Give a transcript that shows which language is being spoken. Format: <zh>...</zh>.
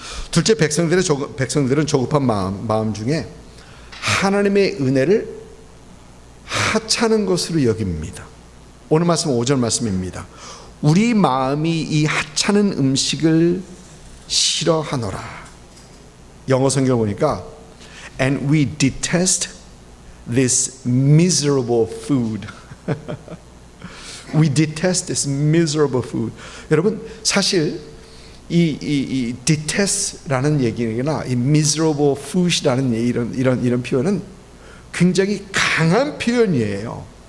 <ko>둘째, 백성들은 조급한 마음 중에 하나님의 은혜를 하찮은 것으로 여깁니다. 오늘 말씀 5절 말씀입니다. 우리 마음이 이 하찮은 음식을 싫어하노라. 영어 성경 보니까</ko> <en>And we detest this miserable food. We detest this miserable food.</en> <ko>여러분 사실 이 detest라는 얘기나 이 miserable food이라는 이런 표현은 굉장히 강한 표현이에요.</ko>